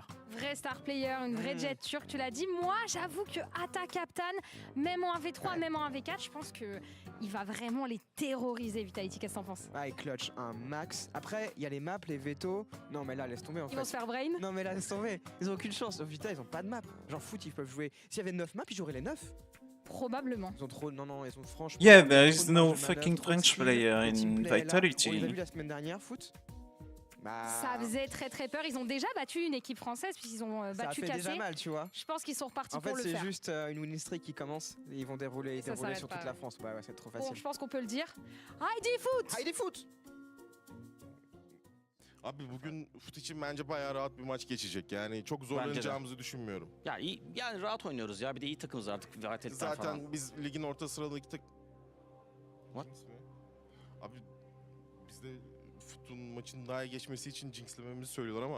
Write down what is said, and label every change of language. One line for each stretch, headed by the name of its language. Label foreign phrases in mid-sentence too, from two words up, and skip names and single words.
French: Vrai
English: star player,
French: une vraie jet turque, tu l'as dit. Moi, j'avoue que Atta Captain, même en 1v3, même en 1v4, je pense que il va vraiment les terroriser, Vitality. Qu'est-ce que t'en penses? Ouais, clutch, un max. Après, il y a les maps, les veto. Non, mais là, laisse tomber en fait. Ils vont se faire brain? Non, mais là, laisse tomber. Ils ont aucune chance. Au Vita, ils ont pas de map. Genre, foot, ils peuvent jouer. S'il y avait 9 maps, ils joueraient les 9. Probablement. Ils ont trop. Non, non, ils ont franchement.
English: Yeah, there is
French: trop de
English: no
French: marge de
English: fucking
French: manœuvre, trop de
English: French skill. player
French: Le
English: in
French: teamplay est là. On les a
English: Vitality.
French: vus la semaine dernière, foot. Bah, Ça faisait très très peur. Ils ont déjà battu une équipe française puisqu'ils ont ça battu fait Café. déjà mal, tu vois. Je pense qu'ils sont repartis En fait, pour le c'est faire. juste une
English: winning streak
French: qui commence et ils vont dérouler, Ça s'arrête sur pas, toute la ouais. France. Ouais, ouais, c'est trop Bon, facile. je pense qu'on peut le dire.
Turkish: Heidi Foot! Heidi Foot! Abi bugün fut için bence bayağı rahat bir maç geçecek. Yani çok zorlanacağımızı düşünmüyorum. Ya iyi, yani rahat oynuyoruz ya. Bir de iyi takımız artık. Vitality falan. Zaten biz ligin orta sıralık
English: What?
Turkish: Abi bizde futun maçın daha iyi geçmesi için jinxlememizi söylüyorlar ama.